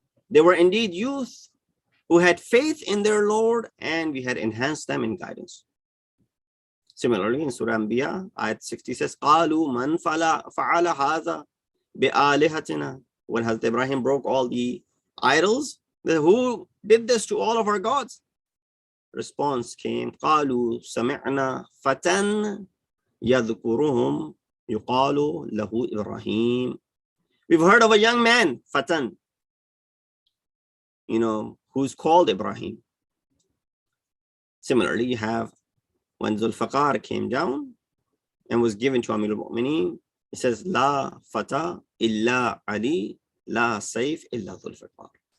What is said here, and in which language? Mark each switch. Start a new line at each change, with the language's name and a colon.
English: They were indeed youth who had faith in their Lord, and we had enhanced them in guidance. Similarly, in Surah Anbiya, ayat 60 says,
Arabic: قَالُوا مَنْ فَعَلَ هَذَا بِآلِهَتِنَا.
English: When Hazrat Ibrahim broke all the idols, who did this to all of our gods? Response came,
Arabic: قَالُوا سَمِعْنَا فَتًى يَذْكُرُهُمْ يُقَالُ لَهُ إِبْرَاهِيم.
English: We've heard of a young man, Fatan, who's called Ibrahim. Similarly, you have when Zulfaqar came down and was given to Amir al-Mu'mineen, it says,
Arabic: La fata illa Ali, la sayf illa Zulfaqar.